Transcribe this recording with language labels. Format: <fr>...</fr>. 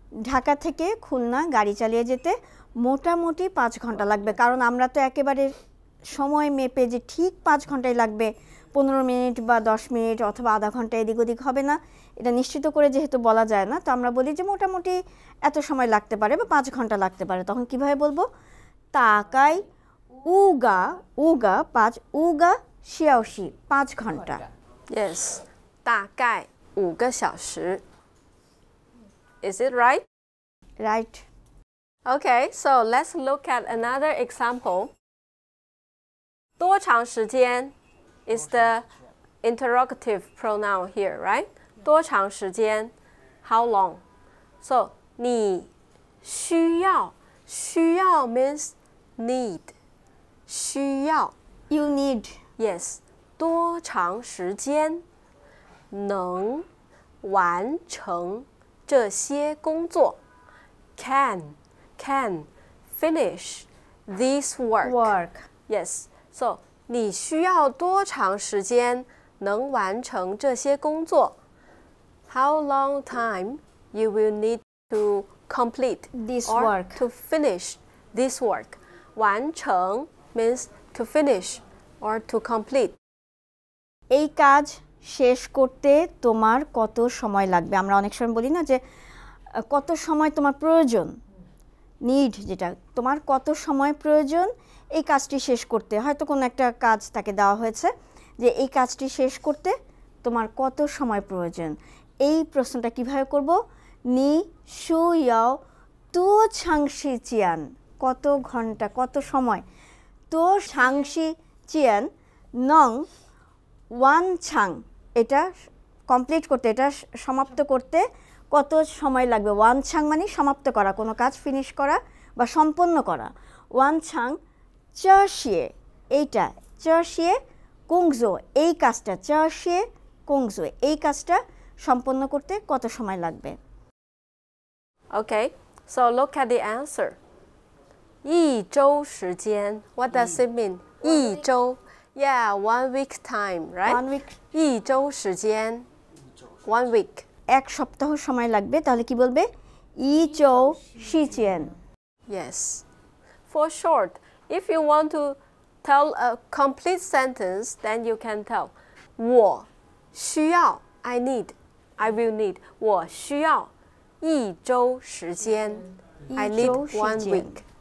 <bn>ঢাকা থেকে খুলনা গাড়ি চালিয়ে যেতে মোটামুটি 5 ঘন্টা লাগবে কারণ আমরা তো একেবারে সময় মেপে যে ঠিক 5 ঘন্টাই লাগবে 15 মিনিট বা 10 মিনিট অথবা আধা ঘন্টা এদিক ওদিক হবে না এটা নিশ্চিত করে যেহেতু বলা যায় না তো আমরা বলি যে মোটামুটি এত সময় লাগতে পারে বা 5 ঘন্টা লাগতে পারে তখন কিভাবে বলবো</bn> <zh>তাকাই উগা 5 উগা শিয়াওশি</zh> <bn>5 ঘন্টা</bn> <en>Yes.</en> <zh>大概5个小时</zh> <en>Is it right? right Okay, so let's look at another example.</en> <zh>多长时间</zh> <en>is the interrogative pronoun here, right?</en> <zh>多长时间</zh> <en>how long? So</en> <zh>你需要</zh> <en>means need 需要 you need</en> <zh>Yes 多长时间能完成这些工作</zh> <en>can finish this work. work Yes. So</en> <zh>你需要多长时间能完成这些工作</zh> <en>How long time you will need to complete this or work to finish this work. 完成 means to finish or to complete.</en> <bn>এই কাজ শেষ করতে তোমার কত সময় লাগবে আমরা অনেক সময় বলি না যে কত সময় তোমার প্রয়োজন নিড যেটা তোমার কত সময় প্রয়োজন এই কাজটি শেষ করতে হয়তো কোনো একটা কাজ তাকে দেওয়া হয়েছে যে এই কাজটি শেষ করতে তোমার কত সময় প্রয়োজন এই প্রশ্নটা কিভাবে করব নি শু ইয়াও তো ছাংশি চিয়ান কত ঘন্টা কত সময় তো ছাংশি চিয়ান নং ওয়ান ছাং এটা কমপ্লিট করতে এটা সমাপ্ত করতে কত সময় লাগবে ওয়ান ছাং মানে সমাপ্ত করা কোনো কাজ ফিনিশ করা বা সম্পন্ন করা ওয়ান ছাং চাশিয়ে এইটা চাশিয়ে কুংজো এই কাজটা চাশিয়ে কুংজো এই কাজটা সম্পন্ন করতে কত সময় লাগবে</bn> <en>Okay, so look at the answer.</en> <zh>一周时间</zh> <en>What does it mean? 一周 Yeah, 1 week time, right? 1 week</en> <zh>一周时间</zh> <en>1 week.</en> <bn>এক সপ্তাহ সময় লাগবে তাহলে কি বলবে ই চৌ শিচিয়েন</bn> <en>Yes. For short, if you want to tell a complete sentence, then you can tell</en> <zh>我需要</zh> <en>I need, I will need</en> <zh>我需要一周时间</zh> <en>I need 1 week.</en>